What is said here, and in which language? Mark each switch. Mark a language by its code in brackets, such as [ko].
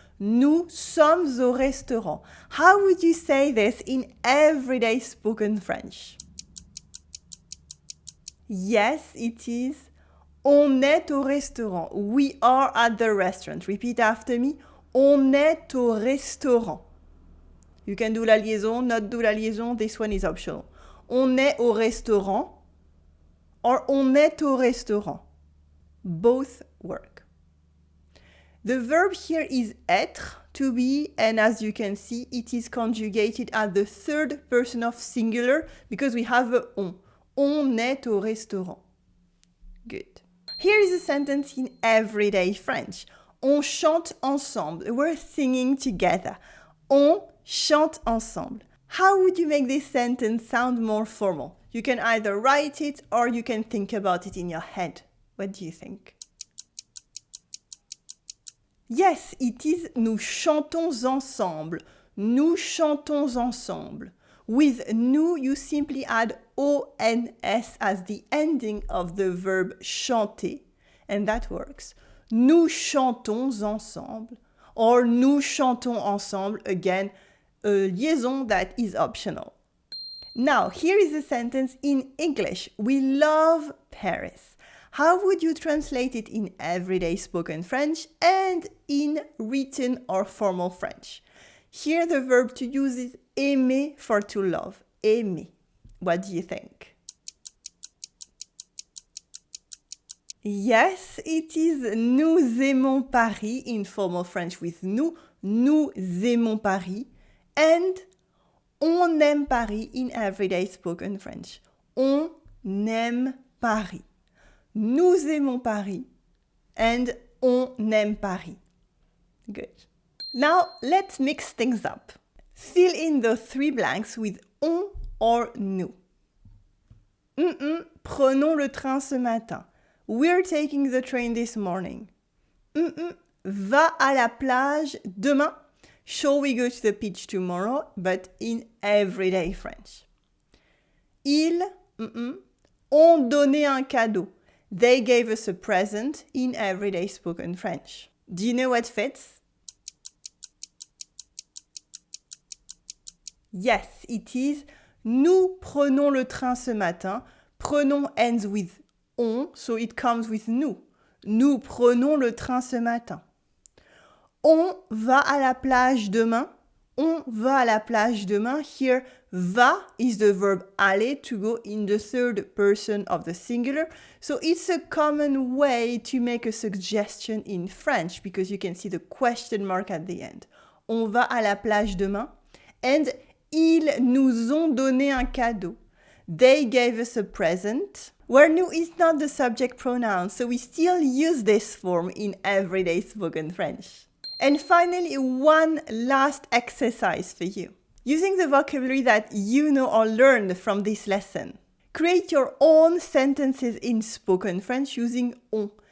[fr] Nous sommes au restaurant. [en] How would you say this in everyday spoken French? Yes, it is. [fr] On est au restaurant. [en] We are at the restaurant. Repeat after me. [fr] On est au restaurant. [en] You can do la liaison, not do la liaison. This one is optional. [fr] On est au restaurant or on est au restaurant. [en] Both work. The verb here is être, to be, and as you can see, it is conjugated at the third person of singular because we have a on. [fr] On est au restaurant. [en] Good. Here is a sentence in everyday French. [fr] On chante ensemble. [en] We're singing together. [fr] On chante ensemble. [en] How would you make this sentence sound more formal? You can either write it or you can think about it in your head. What do you think? Yes, it is [fr] nous chantons ensemble. Nous chantons ensemble. [en] With nous, you simply add ons as the ending of the verb chanter, and that works. [fr] Nous chantons ensemble, [en] or [fr] nous chantons ensemble, [en] again, a liaison that is optional. Now, here is a sentence in English. We love Paris. How would you translate it in everyday spoken French and in written or formal French? Here the verb to use is aimer for to love. Aimer. What do you think? Yes, it is [fr] nous aimons Paris [en] in formal French with nous. [fr] Nous aimons Paris. And on aime Paris [en] in everyday spoken French. [fr] On aime Paris. Nous aimons Paris and on aime Paris. [en] Good. Now let's mix things up. Fill in the three blanks with on or nous. [fr] Prenons le train ce matin. [en] We're taking the train this morning. [fr] Va à la plage demain. [en] Shall we go to the beach tomorrow? But in everyday French. [fr] Ils ont donné un cadeau. [en] They gave us a present in everyday spoken French. Do you know what fits? Yes, it is. [fr] Nous prenons le train ce matin. [en] Prenons ends with on, so it comes with nous. [fr] Nous prenons le train ce matin. On va à la plage demain. On va à la plage demain. [en] Here, va is the verb aller, to go in the third person of the singular. So it's a common way to make a suggestion in French because you can see the question mark at the end. [fr] On va à la plage demain. And ils nous ont donné un cadeau. [en] They gave us a present. Where nous is not the subject pronoun, so we still use this form in everyday spoken French. And finally, one last exercise for you. Using the vocabulary that you know or learned from this lesson, create your own sentences in spoken French using on.